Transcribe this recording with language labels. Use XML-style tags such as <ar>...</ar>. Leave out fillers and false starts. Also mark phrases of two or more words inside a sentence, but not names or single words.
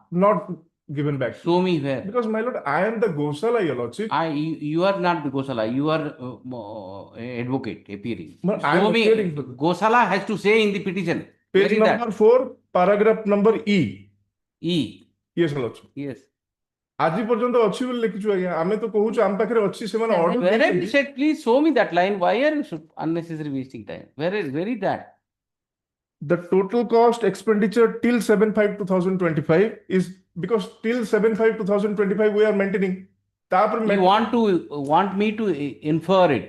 <en>Not given back. Show me where. Because, my lord, I am the Gosala, your lordship. You are not the Gosala, you are advocate appearing. But I am Show me, appearing for the- Gosala has to say in the petition. Page Where is number that? 4, paragraph number E. E. Yes, my lordship. Yes.</en> <or>ଆଜି ପର୍ଯ୍ୟନ୍ତ ଅଛି ବୋଲି ଲେଖିଛୁ ଆଜ୍ଞା ଆମେ ତ କହୁଛୁ ଆମ ପାଖରେ ଅଛି ସେମାନେ order</or> <en>Where have you</en> <or>ଦେଇଛନ୍ତି।</or> <en>said, please show me that line. Why are you unnecessary wasting time? Where is that? The total cost expenditure till 7/5/2025 is because till 7/5/2025 we are maintaining. तापर You want me to infer it.</en>